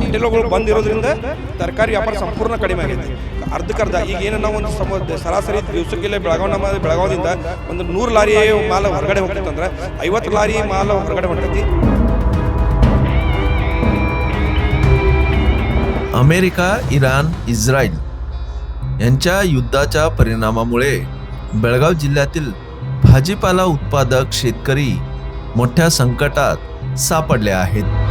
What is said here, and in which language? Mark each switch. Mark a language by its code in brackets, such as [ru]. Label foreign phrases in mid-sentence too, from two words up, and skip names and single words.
[kn] ಹೋಟೆಲ್ಗಳು ಬಂದಿರೋದ್ರಿಂದ ತರಕಾರಿ ವ್ಯಾಪಾರ ಸಂಪೂರ್ಣ ಕಡಿಮೆ ಆಗೈತೆ. ಅರ್ಧಕ್ಕರ್ಧ ಈಗ ಏನು ನಾವು ಒಂದು ಸರಾಸರಿ ದಿವಸಕ್ಕಿಲ್ಲ ಬೆಳಗಾವದಿಂದ ಒಂದು 100 ಲಾರಿ ಮಾಲ್ ಹೊರಗಡೆ ಹೋಗ್ತೈತಂದ್ರೆ 50 ಲಾರಿ ಮಾಲ್ ಹೊರಗಡೆ ಹೊಂಟೈತಿ. [mr] अमेरिका, इराण, इस्रायल यांच्या युद्धाच्या परिणामामुळे बेळगाव जिल्ह्यातील भाजीपाला उत्पादक शेतकरी मोठ्या संकटात सापडले आहेत.